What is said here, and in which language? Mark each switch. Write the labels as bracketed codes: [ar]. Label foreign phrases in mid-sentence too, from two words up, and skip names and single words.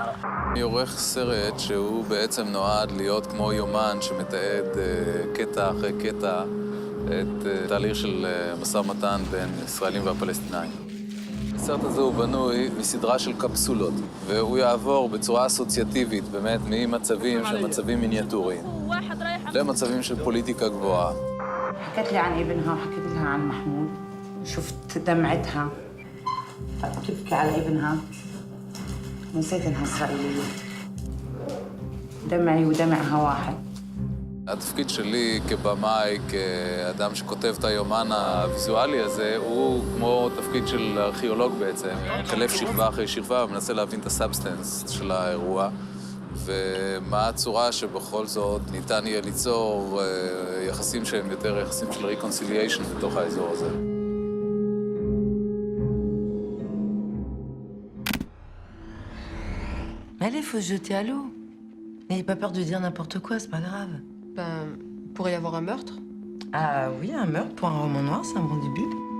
[he] אני עורך סרט שהוא בעצם נועד להיות כמו יומן שמתעד קטע אחרי קטע את תהליך של משא ומתן בין ישראלים והפלסטינאים. הסרט הזה הוא בנוי מסדרה של קפסולות, והוא יעבור בצורה אסוציאטיבית, באמת, ממצבים של מצבים מיניאטוריים, למצבים של פוליטיקה גבוהה. [ar] حكت لي عن ابنها وحكيت لها عن محمود. شفت دمعتها. تبكي على ابنها. نسيت انها اسرائيليه. دمعي ودمعها واحد. [he] התפקיד שלי כבמאי, כאדם שכותב את היומן הוויזואלי הזה, הוא כמו תפקיד של ארכיאולוג בעצם. מחלף שכבה אחרי שכבה ומנסה להבין את הסאבסטנס של האירוע, ומה הצורה שבכל זאת ניתן יהיה ליצור יחסים שהם יותר יחסים של ריקונסיליישן בתוך האזור הזה. [fr] Allez, faut se jeter à l'eau. N'ayez pas peur de dire n'importe quoi, c'est pas grave. Ben, pourrait y avoir un meurtre? Ah oui, un meurtre pour un roman noir, c'est un bon début.